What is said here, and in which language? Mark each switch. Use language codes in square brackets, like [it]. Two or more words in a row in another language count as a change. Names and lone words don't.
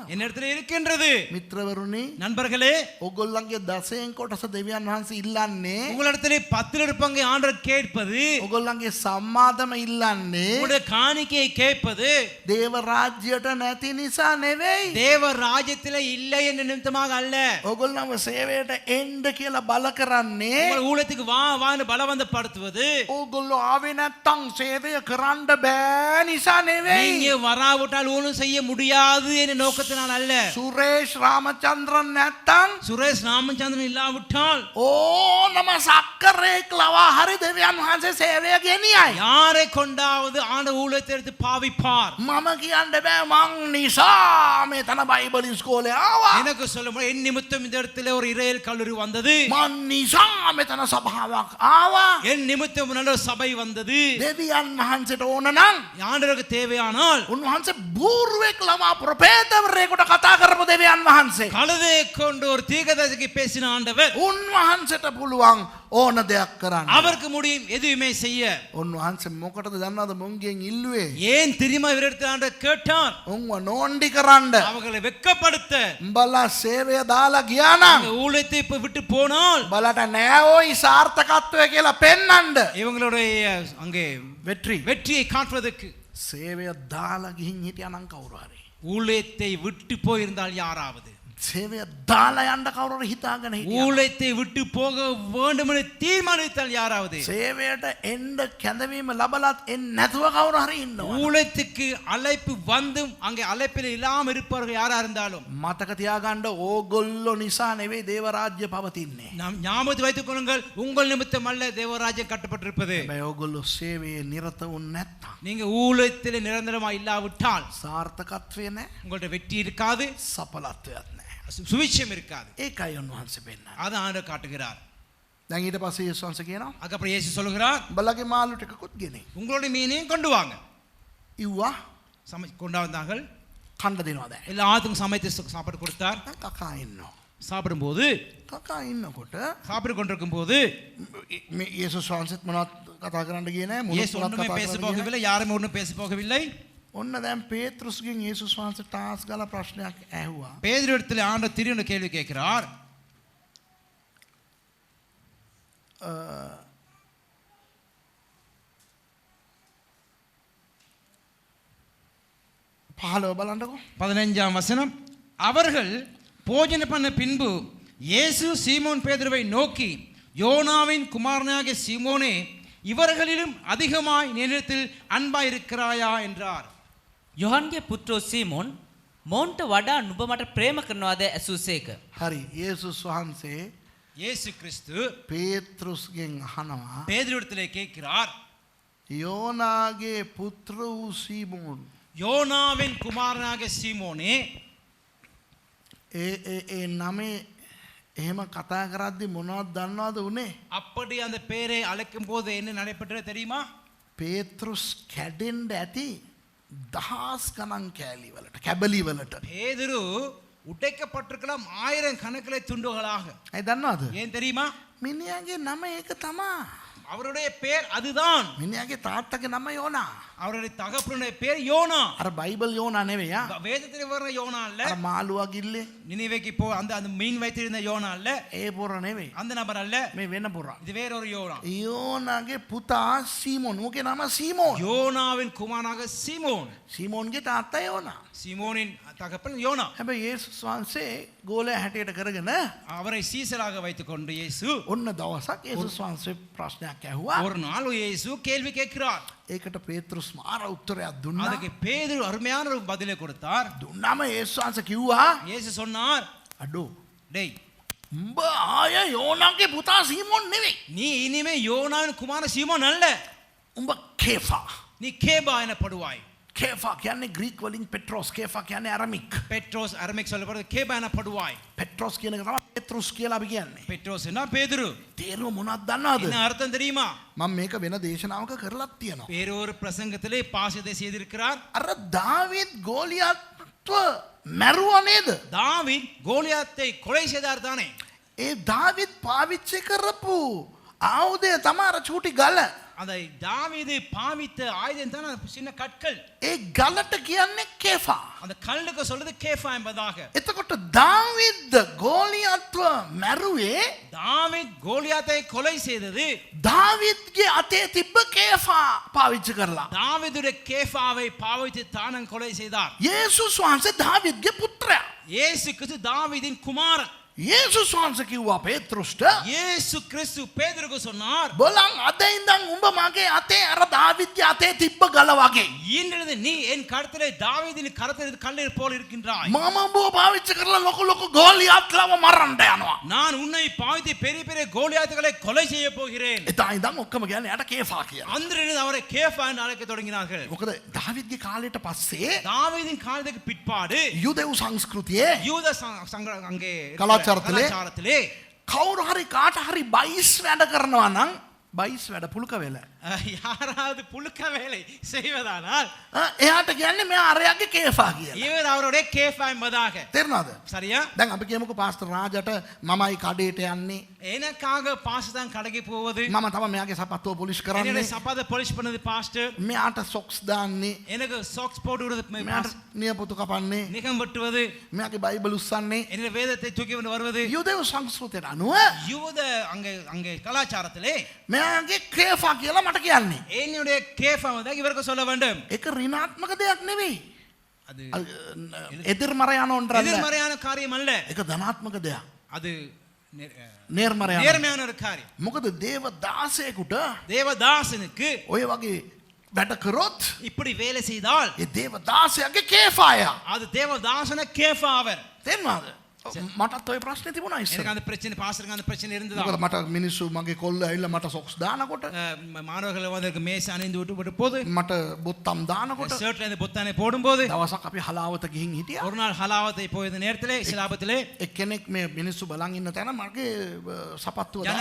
[ta] என்னிடத்தில் இருக்கின்றது. [si] මිත්‍රවරුනි [ta] நண்பர்களே, [si] ඔගොල්ලන්ගේ දසයෙන් කොටස දෙවියන් වහන්සේ ඉල්ලන්නේ [ta] உங்களிடத்தில் 10 பங்கை ஆண்டவர் கேட்பது, [si] ඔගොල්ලන්ගේ සම්මාදම ඉල්ලන්නේ [ta] உங்களுடைய காணிக்கையை கேட்பது [si] දේව රාජ්‍යයට නැති නිසා නෙවෙයි [ta] தேவ ராஜ்யத்தில் இல்லை என்ற நிமித்தமாக அல்ல. [si] ඔගොල්ලන්ව සේවයට එන්න කියලා බල කරන්නේ [ta] உங்கள் ஊழியத்துக்கு வா வான்னு பலவந்தப்படுத்துவது, [si] ඕගොල්ලෝ ආවේ නැත්තම් සේවය කරන්න බෑ නිසා නෙවෙයි [ta] நீங்க வராவிட்டால் ஊழியம் செய்ய முடியாது என்ற நோக்கத்தினால் அல்ல. [si] සුරේෂ් රාමචන්ද්‍රන් නැත්තම් [ta] சுரேஷ் ராமச்சந்திரன் இல்லாவிட்டால் [si] ඕනම සක්කරේක් ලවා හරි දෙවියන් වහන්සේ සේවය ගෙනියයි [ta] யாரை கொண்டாவது ஆண்ட ஊழியத்தை எடுத்து பாவிப்பார். [si] මම කියන්න බෑ මං නිසා මෙතන බයිබල් ඉස්කෝලේ ආවා [ta] எனக்கு சொல்ல முடியும், என் நிமித்தம் இந்த இடத்துல ஒரு இறையல் கல்லூரி வந்தது, [si] මං නිසා මෙතන සභාවක් ආවා [ta] என் நிமித்தம் நல்ல ஒரு சபை வந்தது. [si] දෙවියන් වහන්සේට ඕන නම් [ta] ஆண்டவருக்கு தேவையானால் [si] උන්වහන්සේ බූරුවෙක් ලවා ප්‍රපේතවරයෙකුට කතා කරපු දෙවියන් වහන්සේ [ta] கழுதை கொண்டு ஒரு தீர்க்கதரிசிக்கு பேசின ஆண்டவர் [si] උන්වහන්සේට පුළුවන් ඕන දෙයක් කරන්න [ta] அவருக்கு முடியும் எதுவுமே செய்ய. [si] උන්වහන්සේ මොකටද දන්නවද මුන්ගෙන් ඉල්ලුවේ [ta] ஏன் தெரியுமா இவரிடத்தில் ஆண்டவர் கேட்டார்? [si] උන්ව නෝන්ඩි කරන්න [ta] அவர்களை வெட்கப்படுத்த. [si] උඹලා සේවය දාලා ගියා නම් [ta] இந்த ஊழியத்தை இப்ப விட்டு போனால் [si] බලට නෑෝයි සාර්ථකත්වය කියලා පෙන්නන්න [ta] இவங்களுடைய அங்கே වෙට්‍රි வெற்றியை காட்டுவதற்கு. [si] සේවය දාලා ගිහින් හිටියා නම් කවුරු හරි [ta] ஊழியத்தை விட்டு போயிருந்தால் யாராவது [si] සේවය දාලා යන්න කවුරු හරි හිතාගෙන හිටියා. [ta] ஊழியத்தை விட்டு போக வேண்டும் என தீர்மானித்தால் யாராவது [si] සේවයට එන්න කැඳවීම ලබලත් එන්නේ නැතුව කවුරු හරි ඉන්නවා. [ta] ஊழியத்துக்கு அழைப்பு வந்தும் அங்கே அழைப்பில் இல்லாமல் இருப்பவர்கள் யாரா இருந்தாலும் [si] මතක තියාගන්න ඕගොල්ලෝ නිසා නෙවෙයි දේව රාජ්‍ය පවතින්නේ. [ta] நாம் ஞாபகத்தில் வைத்துக் கொள்ளுங்கள் உங்கள் நிமித்தம் அல்ல தேவராஜ்யம் கட்டப்பட்டிருப்பது [si] හැබැයි ඕගොල්ලෝ සේවයේ නිරත වුනේ නැත්තම් [ta] நீங்க ஊழியத்தில் நிரந்தரமா இல்லாவிட்டால் [si] සාර්ථකත්වය නැහැ. [ta] உங்கள்ட்ட வெற்றி இருக்காது, [si] සඵලත්වයක් නැහැ. [ta] சுவிட்சம் இருக்காது. [si] ඒකයි උන්වහන්සේ පෙන්නන්නේ. [ta] அதை ஆண்டு காட்டுகிறார். [si] දැන් ඊට පස්සේ යේසුස් වහන්සේ කියනවා [ta] அதுக்கப்புறம் இயேசு சொல்லுகிறார், [si] උඹලගේ මාළු ටිකකුත් ගෙනේ. [ta] உங்களுடைய மீனையும் கொண்டு வாங்க. [si] ඉව්වා [ta] கொண்டு வந்தார்கள். [si] කන්න දෙනවා දැන්. [ta] எல்லாத்துக்கும் சமைத்து சாப்பாடு கொடுத்தார். [si] දැන් කකා ඉන්නවා. [ta] சாப்பிடும்போது [si] කකා ඉන්නකොට [ta] சாப்பிட்டு கொண்டிருக்கும் போது [si] මේ යේසුස් වහන්සේත් මොනවද කතා කරන්න ගියේ නැහැ. [ta] இயேசு ஒன்றுமே பேச போகவில்லை, யாருமே ஒன்றும் பேச போகவில்லை. [si] ඔන්න දැන් පේත්‍රුස්ගෙන් යේසුස් වහන්සේ ටාස් ගාලා ප්‍රශ්නයක් ඇහුවා. [ta] பேதுரு இடத்துல ஆண்டவர் திடீர்னு கேள்வி கேட்கிறார். [si] පහළව බලන්නකෝ. [ta] 15ஆம் வசனம். அவர்கள் போஜன பண்ண பின்பு இயேசு சீமோன் பேதுருவை நோக்கி, யோனாவின் குமாரனாகிய சீமோனே, இவர்களிலும் அதிகமாய் என்னிடத்தில் அன்பாய் இருக்கிறாயா என்றார். [si] යොහන්ගේ පුත්‍රෝ සීමෝන් මොවුන්ට වඩා නුඹ මට ප්‍රේම කරනවාද ඇසූසේක. හරි යේසුස් වහන්සේ [ta] இயேசு கிறிஸ்து [si] පේත්‍රුස්ගෙන් අහනවා [ta] பேதுரு இடத்திலே கேட்கிறார், [si] යෝනාගේ පුත්‍ර වූ සීමෝන් [ta] யோனாவின் குமாரனாகிய சீமோனே, [si] ඒ නමේ එහෙම කතා කරද්දි මොනවද දන්නවද උනේ? [ta] அப்படி அந்த பேரை அழைக்கும் போது என்ன நடைபெற்றது தெரியுமா? [si] පේත්‍රුස් කැඩෙන්න ඇති දහස් ගණන් කෑලි වලට කැබලි වලට. [ta] பேதுரு உடைக்கப்பட்டிருக்கலாம் 1000 கணக்கிலே துண்டுகளாக. [si] ඇයි දන්නවද? [ta] ஏன் தெரியுமா? [si] මිනිහාගේ නම ඒක තමා. [ta] அவருடைய பேர் அதுதான். [si] මිනිහාගේ තාත්තගේ නම යෝනා. [ta] அவருடைய தகப்பனுடைய பேர் யோனா. [si] අර බයිබල් යෝනා නෙවෙයි ආ. [ta] வேதத்தில் வர்ற யோனா அல்ல. [si] අර මාළුවා ගිල්ලේ [ta] நினிவேக்கு போ அந்த மீன் வைத்திருந்த யோனா அல்ல. [si] ඒ පොර නෙවෙයි. [ta] அந்த நபர் அல்ல. [si] මේ වෙන පොර. [ta] இது வேற ஒரு யோனா. [si] යෝනාගේ පුතා සීමෝන්. ඌගේ නම සීමෝන්. [ta] யோனாவின் குமாரனாக சீமோன். [si] සීමෝන්ගේ තාත්තා යෝනා. [ta] சீமோனின் தகப்பன் யோனா. [si] හැබැයි යේසුස් වහන්සේ ගෝලයා හැටියට කරගෙන [ta] அவரை சீசராக வைத்துக் கொண்டு இயேசு [si] ඔන්න දවසක් යේසුස් වහන්සේ ප්‍රශ්නයක් ඇහුවා. [ta] ஒரு நாள் இயேசு கேள்வி கேட்கிறார். [si] ඒකට පේත්‍රුස් මාර උත්තරයක් දුන්නා. [ta] அதுக்கு பேதுரு அருமையான ஒரு பதிலை கொடுத்தார். [si] දුන්නාම යේසුස් වහන්සේ කිව්වා [ta] இயேசு சொன்னார், [si] අඩෝ [ta] டேய், [si] උඹ ආය යෝනාගේ පුතා සීමෝන් නෙවෙයි. [ta] நீ இனிமே யோனாவின் குமார சீமோன் அல்ல, [si] උඹ කේෆා. [ta] நீ கேபா எனப்படுவாய். [si] කේෆා කියන්නේ ග්‍රීක් වලින් පෙට්‍රොස්. කේෆා කියන්නේ අරමික්. [ta] பெட்ரோஸ் அரமிக் சொல்லப்படுறது கேபா எனப்படுவாய். [si] පෙට්‍රොස් කියන එක තමයි පෙත්‍රුස් කියලා අපි කියන්නේ. [ta] பெட்ரோஸ்னா பேதுரு. [si] තේරුම මොනවද දන්නවද? [ta] என்ன அர்த்தம் தெரியுமா? [si] මම මේක වෙන දේශනාවක කරලත් තියෙනවා. [ta] வேறொரு பிரசங்கத்திலே பாசியத்தை செய்திருக்கிறார். [si] අර දාවීද් ගෝලියත්ව මැරුවා නේද? [ta] தாவீது கோலியாத்தை கொலை செய்தார் தானே. [si] ඒ දාවිත් පාවිච්චි කරපු ආයුධය තමයි අර චූටි ගල. [ta] அந்த தாவீது பாவித்த ஆயுதம் தான் அந்த சின்ன கற்கள். [si] ඒ ගලට කියන්නේ කේෆා. [ta] அந்த கல்லுக்கு சொல்றது கேஃபா என்பதாக. [si] එතකොට දාවිත් ගෝලියත්ව මැරුවේ [ta] தாவீது கோலியாத்தை கொலை செய்தது [si] දාවිත්ගේ අතේ තිබ්බ කේෆා පාවිච්චි කරලා. [ta] தாவீதுடைய கேஃபாவை பாவித்து தானன் கொலை செய்தார். [si] යේසුස් වහන්සේ දාවිත්ගේ පුත්‍රයා. [ta] இயேசு கிறிஸ்து தாவீதின் குமாரன். [si] යේසුස් වහන්සේ කිව්වා පේත්‍රුස්ට [ta] இயேசு கிறிஸ்து பேதுருக்கு சொன்னார், [si] බලන් අද ඉඳන් උඹ මගේ අතේ අර දාවිත්ගේ අතේ තිබ්බ ගල වගේ [ta] இன்றிலிருந்து நீ என் கரத்திலே தாவீதின் கரத்தில் கல்லில் போல் இருக்கின்றாய். [si] මම උඹව පාවිච්චි කරලා ලොකු ලොකු ගෝලියත්ලව මරන්න යනවා. [ta] நான் உன்னை பாவித்து பெரிய பெரிய கோலியாத்துகளை கொலை செய்ய போகிறேன். [si] එදා ඉඳන් ඔක්කොම කියන්නේ යට කේෆා කියලා. [ta] அன்றிலிருந்து அவரை கேஃபா என்று அழைக்க தொடங்கினார்கள். [si] මොකද දාවිත්ගේ කාලයට පස්සේ [ta] தாவீதின் காலத்துக்கு பிற்பாடு [si] යුදෙව් සංස්කෘතියේ [ta] யூத அங்கே கலாச்சாரத்திலே கலாச்சாரத்திலே [si] කවුරු හරි කාට හරි බයිස් වැඩ කරනවා නම් බයිස් වැඩ පුලුක වෙල. [ta] யாராவது புழுக்க வேலை செய்வதானால் [si] එයාට කියන්නේ මෙයා අරයාගේ කේෆා කියලා. [ta] இவர் அவருடைய கேஃபா என்பதாக. [si] තේරුණාද? [ta] சரியா? [si] දැන් අපි කියමුකෝ පාස්ටර් රාජට මමයි කඩේට යන්නේ. [ta] எனக்காக பாஸ்டர் தான் கடைக்கு போவது. [si] මම තමයි මෙයාගේ සපත්තුව පොලිෂ් [ta] என்னுடைய [si] කරන්නේ. [ta] சப்பாத்தை polish பண்ணது பாஸ்டர். [si] මෙයාට සොක්ස් දාන්නේ. [ta] எனக்கு சாக்ஸ் போட்டு விடுறது [si] මෙයාට නියපොතු කපන්නේ. [ta] நிகம் வெட்டுவது. [si] මෙයාගේ බයිබල් උස්සන්නේ. [ta] என்னுடைய வேதத்தை தூக்கி கொண்டு வருவது. [si] යුදෙව් සංස්කෘතියට අනුව [ta] யூத அங்கே கலாச்சாரத்திலே [si] මෙයාගේ කේෆා කියලා මට කියන්නේ. [ta] என்னுடைய கேஃபா தான் இவருக்கு சொல்ல வேண்டும். [si] ඒක ඍණාත්මක දෙයක් නෙවෙයි. [ta] அது එදිරිමරයන ஒன்றல்ல. எதிர்மறையான காரியம் அல்ல. [si] ඒක ධනාත්මක දෙයක්. [ta] அது நேர்மறையான. நேர்மையான ஒரு காரியம். [si] මොකද දේව දාසයෙකුට [ta] தேவதாசனுக்கு [si] ඔය වගේ වැඩ කරොත් [ta] இப்படி வேலை செய்தால் [si] ඒ දේව දාසයාගේ කේෆාය. [ta] அது தேவதாசன கேஃபா அவர். [si] තේරුණාද? මටත් ඔය ප්‍රශ්නේ තිබුණා ඉස්සර. [ta] எனக்கு அந்த பிரச்சனை பாஸ்டருக்கு அந்த பிரச்சனை இருந்ததா? [si] මොකද මට මිනිස්සු මගේ කොල්ල ඇවිල්ලා මට සොක්ස් දානකොට [ta] மாணவர்கள் வந்து மேசை அணிந்து விட்டு போது [si] මට බොත්තම් දානකොට [ta] ஷர்ட்ல இருந்து பொத்தானை போடும்போது [si] දවසක් අපි හලාවත ගිහින් හිටියා. [ta] ஒரு நாள் ஹலாவத்தை போய் இந்த நேரத்திலே சிலாபத்திலே [si] එක්කෙනෙක් මේ මිනිස්සු බලන් ඉන්න තැන මගේ සපත්තුව දාලා.